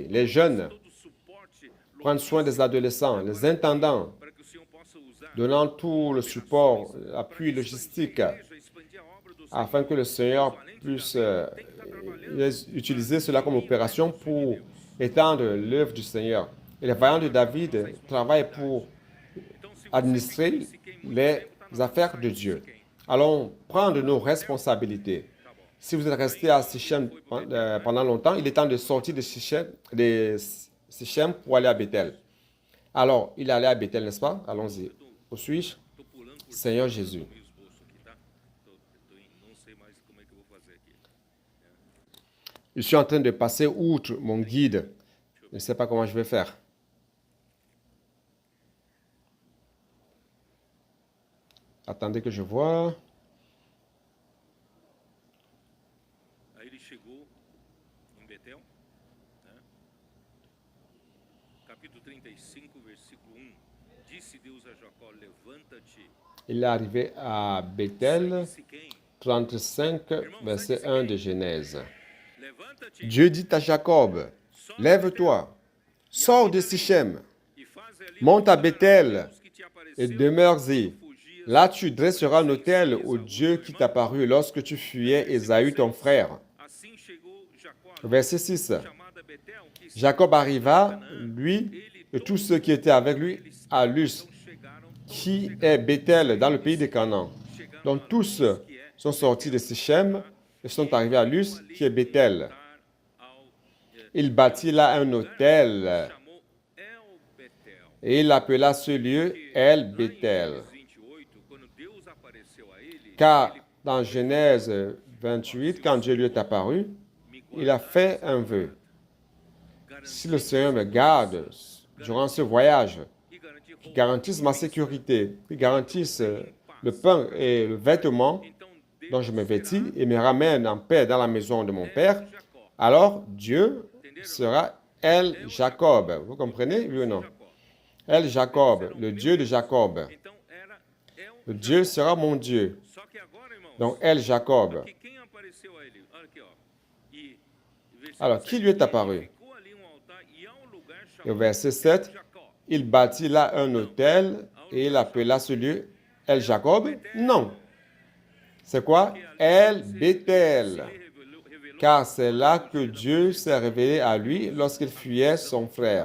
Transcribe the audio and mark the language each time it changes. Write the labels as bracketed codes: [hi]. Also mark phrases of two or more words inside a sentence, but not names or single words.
[fr] Les jeunes, prendre soin des adolescents, les intendants, donnant tout le support, l'appui logistique, afin que le Seigneur puisse utiliser cela comme opération pour étendre l'œuvre du Seigneur. Et les vaillants de David travaillent pour [pt] Então, se você [fr] administrer [pt] fica em Siquém muito [fr] les [pt] tempo, tá na [fr] affaires [pt] cidade [fr] de [pt] de [fr] Dieu. [pt] Siquém. [fr] Allons prendre nos responsabilités. [pt] Tá bom. [fr] Si vous êtes resté à Sichem pendant longtemps, il est temps de sortir de Sichem pour aller à Bethel. Alors, il allait à Bethel, n'est-ce pas? Allons-y. Où suis-je? [pt] Tô pulando por [fr] Seigneur [pt] cima [fr] Jésus. [pt] do meu esboço aqui, tá? Não sei mais como é que eu vou fazer aqui. [fr] Je suis en train de passer outre mon guide. Je ne sais pas comment je vais faire. Attendez que je vois. [pt] Aí ele chegou em Betel, né? Capítulo 35, versículo 1. Disse Deus a Jacó: levanta-te, [fr] Il est arrivé à [pt] sai [fr] Bethel, [pt] de Siquém. [fr] 35, verset 1 de Genèse. [pt] Levanta-te [fr] Dieu dit à Jacob, lève-toi, sors de Sichem, [pt] e faze ali [fr] monte à Bethel [pt] Deus que te [fr] et [pt] apareceu [fr] demeure-y. [pt] quando fugias [fr] Là, tu dresseras un autel au Dieu qui t'apparut lorsque tu fuyais Ésaü ton frère. [pt] Assim chegou Jacó a [fr] Verset 6. [pt] chamada Betel, que está [fr] Jacob arriva, lui et tous ceux qui étaient avec lui, à Luz, [pt] chegaram, [fr] qui est Bethel, dans le pays de Canaan. Donc tous sont sortis de Sichem et sont arrivés à Luz, qui est Bethel. [pt] ao [fr] Il bâtit là un autel [pt] chamou El Betel. [fr] et il appela ce lieu El Bethel. [pt] Gênesis 28, quando Deus apareceu a ele, [fr] Car dans Genèse 28, quand Dieu lui est apparu, il a fait un vœu. Si le Seigneur me garde durant ce voyage, [pt] e garantia [fr] qui garantisse ma sécurité, qui garantisse le pain et le vêtement [pt] então Deus [fr] dont je me vêtis et me ramène en paix dans la maison de mon père, [pt] Jacó. [fr] alors Dieu sera El Jacob. Vous comprenez, oui ou non? El Jacob, le Dieu de Jacob. [pt] Então era El. [fr] Le Dieu sera mon Dieu. [pt] Só que agora, irmãos, [fr] Donc El Jacob. [pt] que quem apareceu a ele? Olha aqui, ó. E versículo [fr] Alors, qui lui est apparu? [pt] ficou ali um altar e há um lugar [fr] Et au [pt] chamado [fr] verset 7, [pt] Jacó. [fr] il bâtit là un autel et il appela ce lieu El Jacob? Non. C'est quoi? El Bethel. [pt] Revelou [fr] Car c'est là que Dieu s'est révélé à lui lorsqu'il fuyait son frère.